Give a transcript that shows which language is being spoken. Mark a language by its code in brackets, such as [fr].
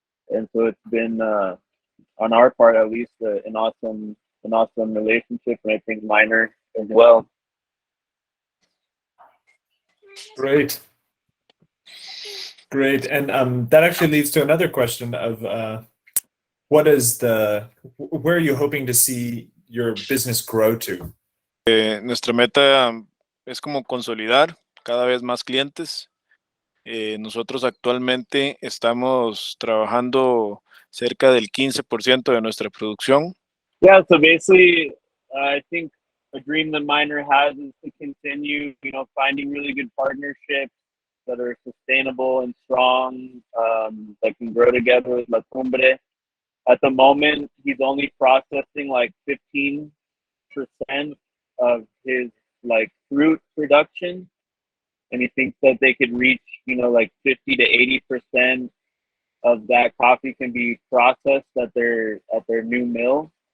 [en] And so it's been, on our part at least, an awesome relationship, and I think Minor as well. Great. Great. And that actually leads to another question of where are you hoping to see your business grow to? [es] Nuestra meta es como consolidar cada vez más clientes. Nosotros actualmente estamos trabajando cerca del 15% de nuestra producción. [en] Yeah, so basically, I think a dream that Minor has is to continue, finding really good partnerships that are sustainable and strong, that can grow together with La Cumbre. At the moment, he's only processing like 15% of his fruit production, and he thinks that they could reach, like 50 to 80% of that coffee can be processed at their new mill.